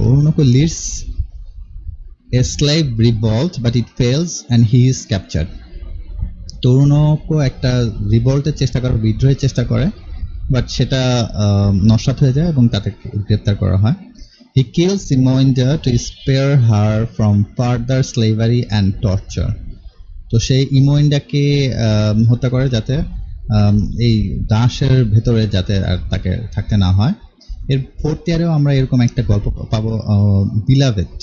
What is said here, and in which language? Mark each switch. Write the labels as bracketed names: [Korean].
[English] অরুণক leads a slave revolt but it fails and he is captured. [Bangla] তরুণকও একটা রিভল্টের চেষ্টা করে, বিদ্রোহের চেষ্টা করে, বাট সেটা নস্যাৎ হয়ে যায় এবং তাকে গ্রেপ্তার করা হয়। [English] He kills Imoinda to spare her from further slavery and torture. [Bangla] তো সেই ইমোইন্ডাকে হত্যা করে যাতে এই দাসের ভেতরে যাতে আর তাকে থাকতে না হয়। এর ফোর্থ ইয়ারেও আমরা এরকম একটা গল্প পাবো, বিলাভেড।